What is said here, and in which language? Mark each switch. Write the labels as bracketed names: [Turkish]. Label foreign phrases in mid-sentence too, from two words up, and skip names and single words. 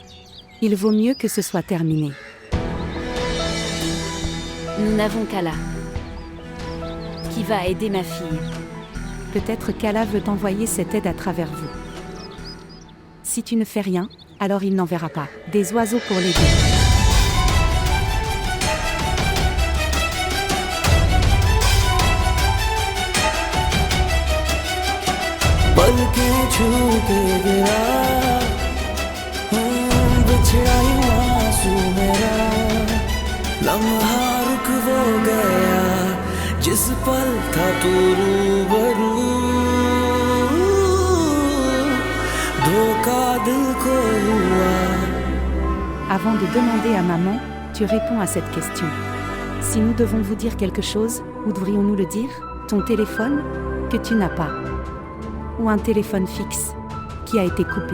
[French] Il vaut mieux que ce soit terminé. Nous n'avons qu'Allah qui va aider ma fille. Peut-être qu'Allah veut envoyer cette aide à travers vous. Si tu ne fais rien, alors il n'enverra pas des oiseaux pour l'aider. [Hindi] पलकें छू के गिरा बिछड़ा यूं आंसू मेरा लम्हा रुक वो गया जिस पल था तू रूबरू धोखा दिल को हुआ. [French] Avant de demander à maman, tu réponds à cette question. Si nous devons vous dire quelque chose, où devrions-nous le dire? Ton téléphone, que tu n'as pas. Ou un téléphone fixe, qui a été coupé.